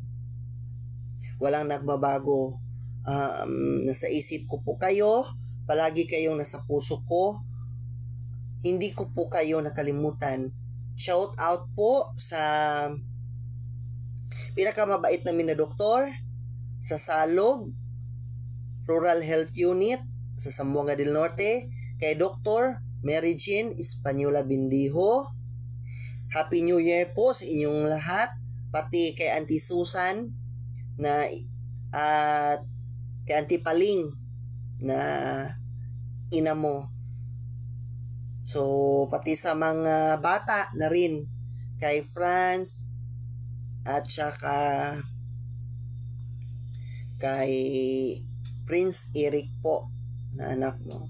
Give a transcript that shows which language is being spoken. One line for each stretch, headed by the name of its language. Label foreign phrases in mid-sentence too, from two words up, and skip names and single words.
Filipino: Walang nagbabago. Nasa isip ko po kayo, palagi kayong nasa puso ko. Hindi ko po kayo nakalimutan.
English: Shout out
Filipino: po sa pinakamabait namin na doktor sa Salog Rural Health Unit sa Zamboanga del Norte, kay Dr. Mary Jean Española Bindijo.
English: Happy New Year
Filipino: po sa inyong lahat, pati kay Auntie Susan na at kay Auntie Paling na ina mo. So, pati sa mga bata na rin, kay Franz, at saka kay Prince Eric po, na anak mo.